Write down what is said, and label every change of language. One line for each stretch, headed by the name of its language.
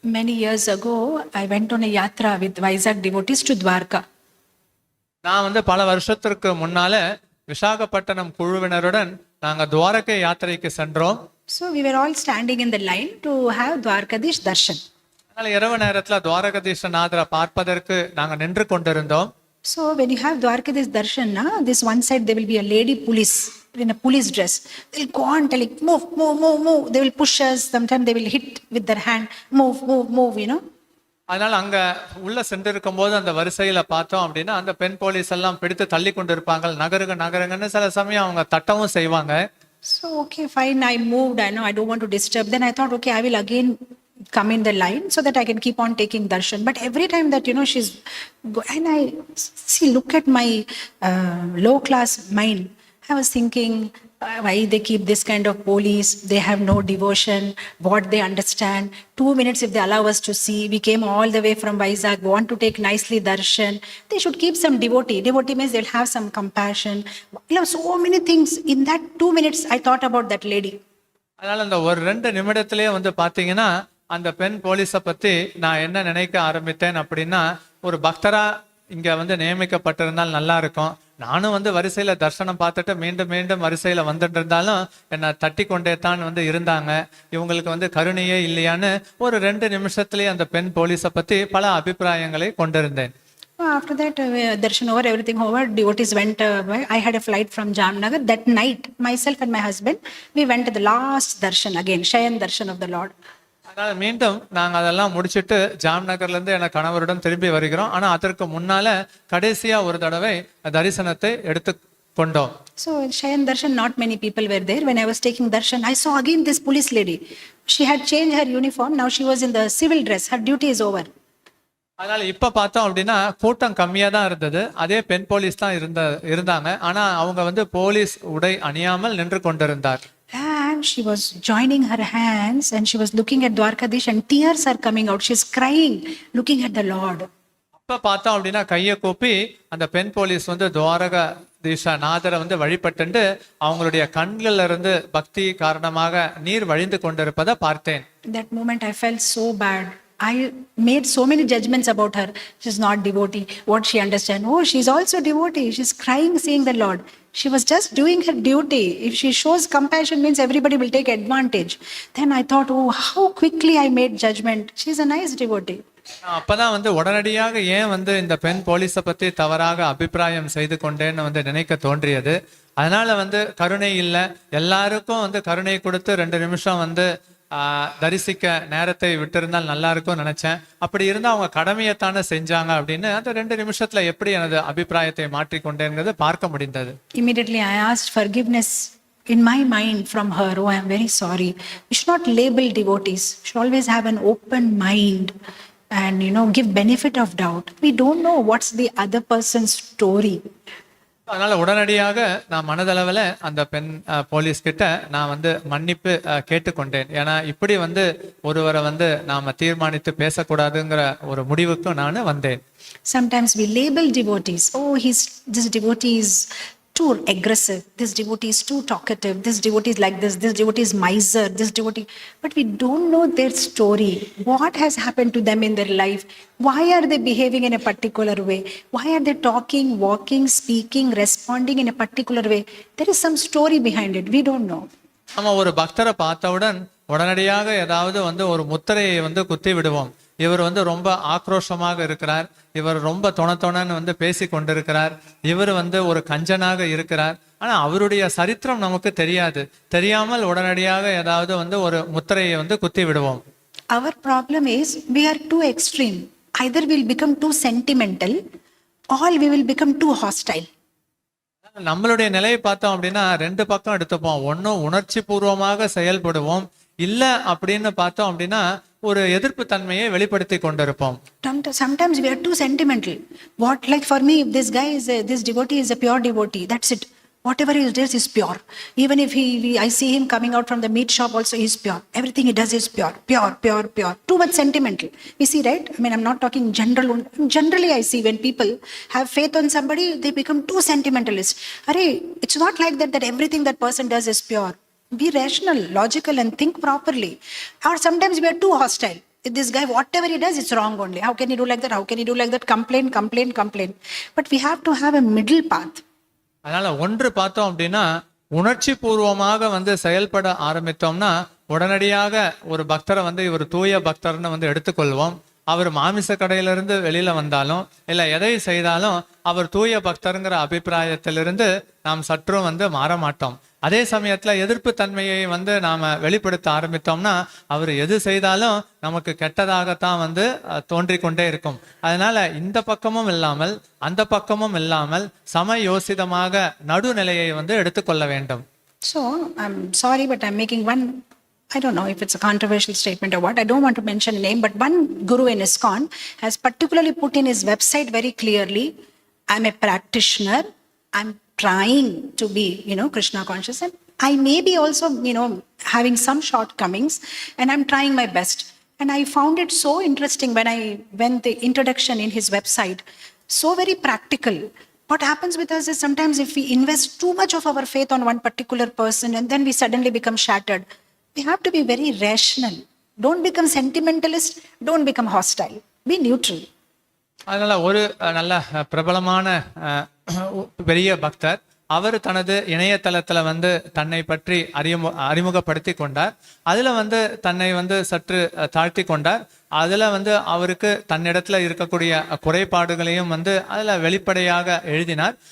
English: Many years ago, I went on a yatra with Vizag devotees to Dwarka.
Tamil: நான் வந்து பல வருஷத்திற்கு முன்னால விசாகப்பட்டினம் குழுவினருடன் நாங்க துவாரகை யாத்திரைக்கு சென்றோம்.
English: So we were all standing in the line to have Dwarkadish darshan.
Tamil: அதனால இரவு நேரத்துல துவாரகதீஸ்வரநாதரை பார்ப்பதற்கு நாங்க நின்று கொண்டிருந்தோம்.
English: So when you have Dwarkadish darshan, this one side there will be a lady police in a police dress. They'll go on telling, move, move, move, move. They will push us. Sometimes they will hit with their hand, move, move, move,
Tamil: அதனால அங்க உள்ள சென்றிருக்கும் போது அந்த வரிசையில பார்த்தோம் அப்படின்னா அந்த பெண் போலீஸ் எல்லாம் பிடித்து தள்ளி கொண்டு இருப்பாங்க, நகருங்கன்னு சில சமயம் அவங்க தட்டவும் செய்வாங்க.
English: So okay, fine, I moved. I know I don't want to disturb. Then I thought, okay, I will again come in the line so that I can keep on taking darshan. But every time that she's and I see, look at my low class mind. I was thinking, why they keep this kind of police? They have no devotion. What they understand? 2 minutes if they allow us to see. We came all the way from Vizag, want to take nicely darshan. They should keep some devotee. Devotee means they'll have some compassion. So many things. In that 2 minutes, I thought about that lady.
Tamil: அதனால அந்த ஒரு 2 நிமிடத்திலேயே வந்து பாத்தீங்கன்னா அந்த பெண் போலீஸை பத்தி நான் என்ன நினைக்க ஆரம்பித்தேன் அப்படின்னா, ஒரு பக்தரா இங்க வந்து நியமிக்கப்பட்டிருந்தால் நல்லா இருக்கும், நானும் வந்து வரிசையில தர்சனம் பார்த்துட்டு மீண்டும் மீண்டும் வரிசையில வந்துட்டு இருந்தாலும் என்னை தட்டி கொண்டே தான் வந்து இருந்தாங்க, இவங்களுக்கு வந்து கருணையே இல்லையான்னு ஒரு 2 நிமிஷத்துலயே அந்த பெண் போலீஸை பத்தி பல அபிப்பிராயங்களை கொண்டிருந்தேன்.
English: After that, darshan over, everything over, devotees went away. I had a flight from Jamnagar. That night, myself and my husband, we went to the last darshan again, Shayan darshan of the Lord.
Tamil: அதனால மீண்டும் நாங்க அதெல்லாம் முடிச்சுட்டு ஜாம்நகர்ல இருந்து என் கணவருடன் திரும்பி வருகிறோம். ஆனா அதற்கு முன்னால கடைசியா ஒரு தடவை தரிசனத்தை எடுத்து கொண்டோம்.
English: So in Shayan darshan, not many people were there. When I was taking darshan, I saw again this police lady. She had changed her uniform. Now she was in the civil dress. Her duty is over.
Tamil: அதனால இப்ப பார்த்தோம் அப்படின்னா கூட்டம் கம்மியா தான் இருந்தது, அதே பெண் போலீஸ் தான் இருந்தாங்க, ஆனா அவங்க வந்து போலீஸ் உடை அணியாமல் நின்று கொண்டிருந்தார்.
English: And she was joining her hands and she was looking at Dwarkadish and tears are coming out. She's crying, looking at the Lord.
Tamil: அப்ப பார்த்தோம் அப்படின்னா கையை கூப்பி அந்த பெண் போலீஸ் வந்து துவாரகதீஸ்வரநாதரை வந்து வழிபட்டு அவங்களுடைய கண்கள்ல இருந்து பக்தி காரணமாக நீர் வழிந்து கொண்டிருப்பதை பார்த்தேன்.
English: That moment I felt so bad. I made so many judgments about her. She's not devotee. What she understand? Oh, she's also devotee. She's crying, seeing the Lord. She was just doing her duty. If she shows compassion, means everybody will take advantage. Then I thought, oh, how quickly I made judgment. She's a nice devotee.
Tamil: அப்பதான் வந்து உடனடியாக ஏன் வந்து இந்த பெண் போலீஸை பத்தி தவறாக அபிப்பிராயம் செய்து கொண்டேன்னு வந்து நினைக்க தோன்றியது. அதனால வந்து கருணை இல்லை, எல்லாருக்கும் வந்து கருணை கொடுத்து 2 நிமிஷம் வந்து தரிசிக்க நேரத்தை விட்டிருந்தால் நல்லா இருக்கும்னு நினைச்சேன். அப்படி இருந்தா அவங்க கடமையைத்தானே செஞ்சாங்க அப்படின்னு அந்த 2 நிமிஷத்துல எப்படி எனது அபிப்பிராயத்தை மாற்றிக்கொண்டேங்கிறது பார்க்க முடிந்தது.
English: Immediately I asked forgiveness in my mind from her. Oh, I am very sorry. We should not label devotees. We should always have an open mind and give benefit of doubt. We don't know what's the other person's story.
Tamil: அதனால உடனடியாக நான் மனதளவில் அந்த பெண் police கிட்ட நான் வந்து மன்னிப்பு கேட்டுக்கொண்டேன். ஏன்னா இப்படி வந்து ஒருவரை வந்து நாம தீர்மானித்து பேசக்கூடாதுங்கிற ஒரு முடிவுக்கு நான் வந்தேன்.
English: Sometimes we label devotees. Oh, this devotee is too aggressive. This devotee is too talkative. This devotee is like this. This devotee is miser. This devotee. But we don't know their story. What has happened to them in their life? Why are they behaving in a particular way? Why are they talking, walking, speaking, responding in a particular way? There is some story behind it. We don't know.
Tamil: நம்ம ஒரு பக்தரை பார்த்தவுடன் உடனடியாக ஏதாவது வந்து ஒரு முத்திரையை வந்து குத்தி விடுவோம். இவர் வந்து ரொம்ப ஆக்ரோஷமாக இருக்கிறார், இவர் ரொம்ப தொணன்னு வந்து பேசி கொண்டிருக்கிறார், இவர் வந்து ஒரு கஞ்சனாக இருக்கிறார். ஆனா அவருடைய சரித்திரம் நமக்கு தெரியாது. தெரியாமல் உடனடியாக ஏதாவது வந்து ஒரு முத்திரையை வந்து குத்தி விடுவோம்.
English: Our problem is we are too extreme. Either we'll become too sentimental or we will become too hostile.
Tamil: நம்மளுடைய நிலையை பார்த்தோம் அப்படின்னா ரெண்டு பக்கம் எடுத்துப்போம். ஒன்னும் உணர்ச்சி பூர்வமாக செயல்படுவோம், இல்ல அப்படின்னு பார்த்தோம் அப்படின்னா ஒரு எதிர்ப்பு தன்மையை வெளிப்படுத்தி கொண்டிருப்போம்.
English: Sometimes we are too sentimental. What, like for me, if this guy is this devotee is a pure devotee, that's it. Whatever he does is pure. Even if I see him coming out from the meat shop also, he's pure. Everything he does is pure. Too much sentimental. You see, right? I mean, I'm not talking general. Generally, I see when people have faith on somebody, they become too sentimentalist. Arey, it's not like that everything that person does is pure. Be rational, logical, and think properly. Or sometimes we are too hostile. This guy, whatever he does, it's wrong only. How can he do like that? How can he do like that? Complain. But we have to have a middle path.
Tamil: அதனால ஒன்று பார்த்தோம் அப்படின்னா உணர்ச்சி பூர்வமாக வந்து செயல்பட ஆரம்பித்தோம்னா உடனடியாக ஒரு பக்தரை வந்து இவர் தூய பக்தர்னு வந்து எடுத்துக்கொள்வோம். அவர் மாமிச கடையிலிருந்து வெளியில வந்தாலும் இல்ல எதை செய்தாலும் அவர் தூய பக்தருங்கிற அபிப்பிராயத்திலிருந்து நாம் சற்றும் வந்து மாற மாட்டோம். அதே சமயத்துல எதிர்ப்பு தன்மையை வந்து நாம வெளிப்படுத்த ஆரம்பித்தோம்னா அவர் எது செய்தாலும் நமக்கு கெட்டதாகத்தான் வந்து தோன்றிக்கொண்டே இருக்கும். அதனால இந்த பக்கமும் இல்லாமல் அந்த பக்கமும் இல்லாமல் சமயோசிதமாக நடுநிலையை வந்து எடுத்துக்கொள்ள வேண்டும்.
English: So I'm sorry, but I'm making one, I don't know if it's a controversial statement or what, I don't want to mention a name, but one guru in ISKCON has particularly put in his website very clearly, I'm a practitioner, I'm trying to be, Krishna conscious, and I may be also, having some shortcomings, and I'm trying my best. And I found it so interesting when the introduction in his website, so very practical. What happens with us is sometimes if we invest too much of our faith on one particular person and then we suddenly become shattered, we have to be very rational. Don't become sentimentalist, don't become hostile. Be neutral.
Tamil: அதனால ஒரு நல்ல பிரபலமான பெரிய பக்தர் அவர் தனது இணையதளத்துல வந்து தன்னை பற்றி அறிமுகப்படுத்தி கொண்டார். அதுல வந்து தன்னை வந்து சற்று தாழ்த்தி கொண்டார். அதுல வந்து அவருக்கு தன்னிடத்துல இருக்கக்கூடிய குறைபாடுகளையும் வந்து அதுல வெளிப்படையாக எழுதினார்.